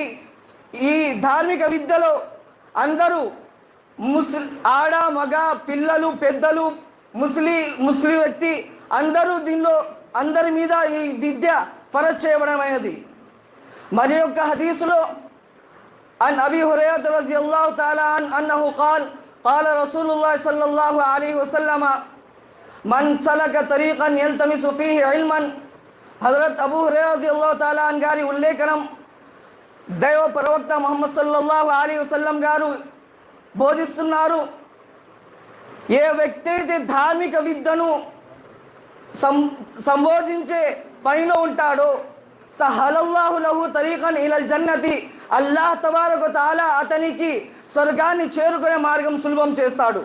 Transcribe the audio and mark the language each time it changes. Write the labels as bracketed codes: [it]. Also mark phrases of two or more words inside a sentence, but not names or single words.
[te] ఈ ధార్మిక విద్యలో అందరూ ఆడ, మగ, పిల్లలు, పెద్దలు, ముస్లిం వ్యక్తి అందరి మీద ఈ విద్య ఫరజ్ చేయబడం అనేది. మరి యొక్క హదీసులో [ar] عن أبي هريرة رضي الله تعالى عنه أنه قال قال رسول الله صلى الله عليه وسلم من سلك طريقا يلتمس فيه علما. [te] హజరత్ అబూ హురైరా [ar] رضي الله تعالى عنه [te] గారి ఉల్లేఖనం, దైవ ప్రవక్త ముహమ్మద్ [ar] صلى الله عليه وسلم [te] గారు బోధిస్తున్నారు, ఏ వ్యక్తి అయితే ధార్మిక విద్యను సంబోధించే పనిలో ఉంటాడో [ar] سهل الله له طريقا إلى الجنة, الله تبارك وتعالى [te] అతనికి స్వర్గాన్ని చేరుకునే మార్గం సులభం చేస్తాడు.